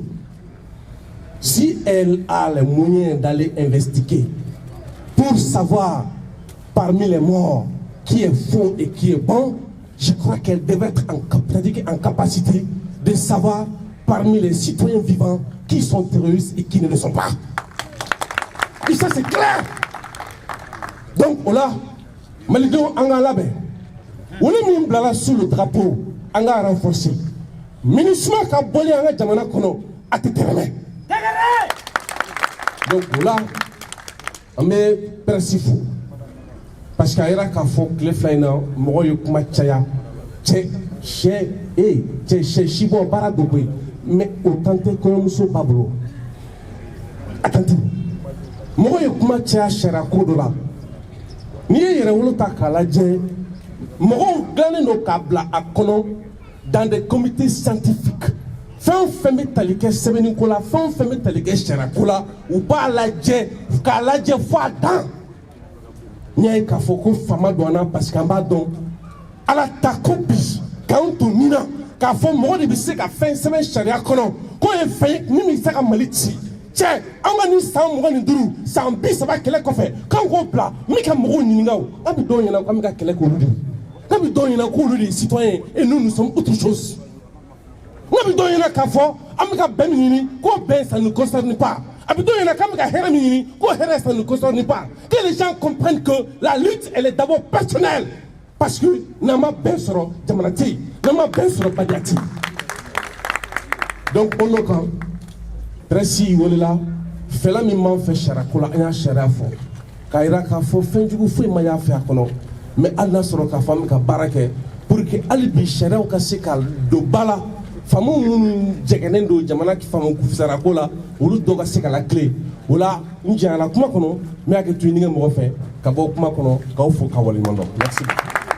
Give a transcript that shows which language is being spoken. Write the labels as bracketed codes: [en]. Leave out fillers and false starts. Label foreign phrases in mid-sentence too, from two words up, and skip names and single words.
[fr] Si elle a les moyens d'aller investiguer pour savoir parmi les morts qui est faux et qui est bon, je crois qu'elle devrait être en capacité de savoir parmi les citoyens vivants qui sont terroristes et qui ne le sont pas. Et ça c'est clair. Donc voilà, [bm] Malidenw an ka labɛn wele min bilala [fr] sous le drapeau [bm] an ka renforcer MINUSMA ka bɔli an ka jamana kɔnɔ a tɛ tɛmɛ. [fr] Donc voilà, [bm] an bɛ presse fo parce que a yera k'a fɔ tile fila in na mɔgɔw ye kuma caya cɛ sibɔ baara dɔ bɛ yen mais o tan tɛ kɔɲɔmuso ba bolo a tan tɛ mɔgɔw ye kuma caya sariya ko dɔ la. N'i ye yɛrɛwolo ta k'a lajɛ mɔgɔw dilannen don k'a bila a kɔnɔ [fr] dans des comités scientifiques [bm] fɛn o fɛn bɛ tali kɛ sɛbɛnniko la fɛn o fɛn bɛ tali kɛ sariyako la u b'a lajɛ k'a lajɛ fo a dan n y'a ye k'a fɔ ko fama don an na parce que an b'a dɔn ala ta ko bi k'an to nin na k'a fɔ mɔgɔ de bɛ se ka fɛn sɛbɛn sariya kɔnɔ k'o ye fɛn ye min bɛ se ka Mali ci. Cɛ an ka nin san 25 san 30 kɛlɛ kɔfɛ k'an k'o bila min ka mɔgɔw ɲininka o an bɛ dɔw ɲɛna k'an bɛ ka kɛlɛ k'olu de ye k'an bɛ dɔw ɲɛna k'olu de ye [fr] citoyen et nous sommes autre chose [bm] an bɛ dɔw ɲɛna k'a fɔ an bɛ ka bɛn min ɲini k'o bɛn [fr] ça ne nous concerne pas [bm] a bɛ dɔw ɲɛna k'an bɛ ka hɛrɛ min ɲini k'o hɛrɛ [fr] ça ne nous concerne pas que les gens comprennent que la lutte elle est d'abord personnelle [bm] parce que n'an ma bɛn sɔrɔ jamana tɛ yen n'an ma bɛn sɔrɔ badiya tɛ yen donc o n'o kan. Presse welela fɛla min m'an fɛ sariyako la an y'a sariya fɔ k'a yira k'a fɔ fɛn jugu foyi ma y'a fɛ a kɔnɔ mais hali n'a sɔrɔ k'a fɔ an bɛ ka baara kɛ pour que hali bi sariyaw ka se ka don ba la faamaw minnu jɛgɛnnen don jamana faama sariyako la olu dɔw ka se ka lakile o la n janyana kuma kɔnɔ n bɛ hakili to ɲini kɛ mɔgɔ fɛ ka bɔ kuma kɔnɔ k'aw fo k'a waleɲuman dɔn merci.